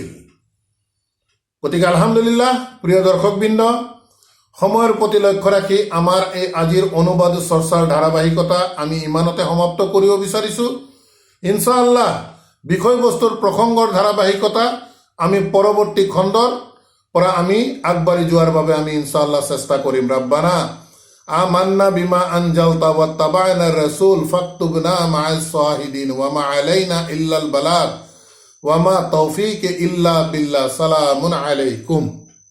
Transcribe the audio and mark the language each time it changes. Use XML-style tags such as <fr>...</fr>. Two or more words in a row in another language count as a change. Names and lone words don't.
<as>গতিকে আলহামদুলিল্লাহ, প্ৰিয় দৰ্শকবৃন্দ, সময়ৰ প্ৰতি লক্ষ্য ৰাখি আমাৰ এই আজিৰ অনুবাদ চৰ্চাৰ ধাৰাবাহিকতা আমি ইমানতে সমাপ্ত কৰিব বিচাৰিছোঁ। ইনশাআল্লাহ বিষয়বস্তুৰ প্ৰসংগৰ ধাৰাবাহিকতা আমি পৰৱৰ্তী খণ্ডৰ পৰা আমি আগবাঢ়ি যোৱাৰ বাবে আমি ইনশাআল্লাহ চেষ্টা কৰিম।</as> <ar>ربنا آمنا بما أنزلت واتبعنا الرسول فاكتبنا مع الشاهدين وما علينا إلا البلاغ وما توفيق إلا بالله. سلام عليكم.</ar>